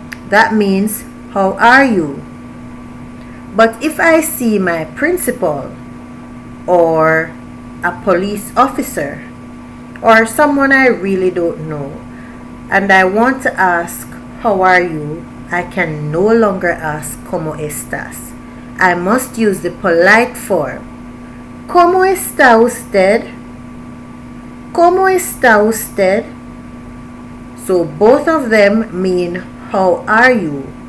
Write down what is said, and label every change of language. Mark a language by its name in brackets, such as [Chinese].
[English] That means, how are you? But if I see my principal, or a police officer, or someone I really don't know, and I want to ask, how are you? I can no longer ask, [Spanish] ¿Cómo estás? [English] I must use the polite form. [Spanish] ¿Cómo está usted? ¿Cómo está usted? [English] So both of them mean, how are you?